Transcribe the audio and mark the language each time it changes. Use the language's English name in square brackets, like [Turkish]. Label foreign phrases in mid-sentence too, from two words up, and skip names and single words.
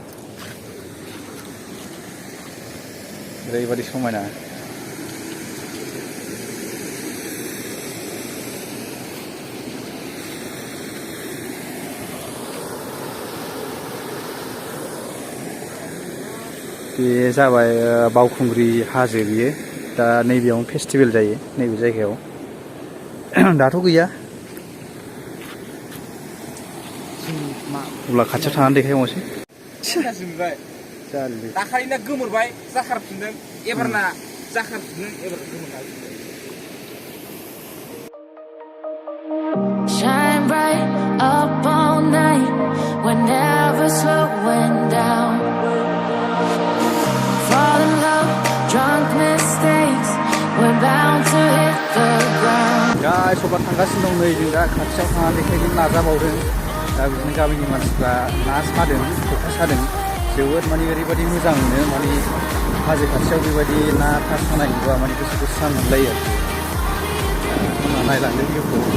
[Bodo] ओरैबायदि समायना बे जाबाय बावखुंग्रि हाजो बियो दा नैबेयावनो फेस्टिभेल जायो नैबे जायगायाव दाथ' गैया अब्ला खाथियाव थानानै देखायबावनोसै दाखालिना गोमोरबाय जाखारफिनदों एबारना जाखारफिनदों एबार गोमोरबाय [English] Shine bright up all night, we're never slowing down. Fall in love, drunk mistakes, we're bound to hit the ground. [Bodo] गाइस अब्ला थांगासिनो दं नै जों दा खाथियाव थांनानै देखायनो नाजाबावदों दा बिदिनो गामिनि मानसिफ्रा ना सादों खखा सादों जोबोद माने ओरैबायदि मोजां मोनो माने हाजो खाथियाव बेबायदि ना सानाय नुबा माने गोसोखौ स्रां मोनलायो आरोखि नायलांदो भिडिअखौ